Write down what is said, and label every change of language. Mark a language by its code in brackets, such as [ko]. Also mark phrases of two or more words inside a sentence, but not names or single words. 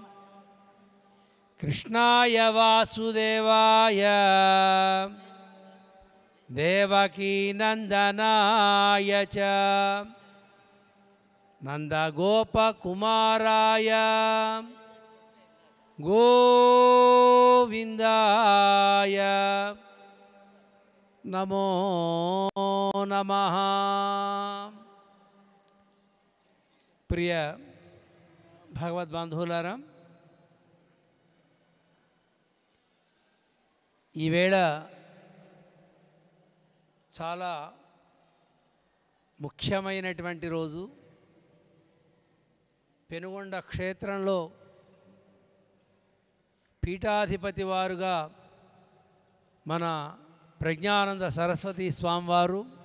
[sa] कृष्णाय वासुदेवाय देवकी नंदनाय च नंदगोपकुमाराय गोविंदाय नमो नमः। [te] प्रिय భగవద్బంధువులారా, ఈవేళ చాలా ముఖ్యమైనటువంటి రోజు. పెనుగొండ క్షేత్రంలో పీఠాధిపతి వారుగా మన ప్రజ్ఞానంద సరస్వతి స్వామివారు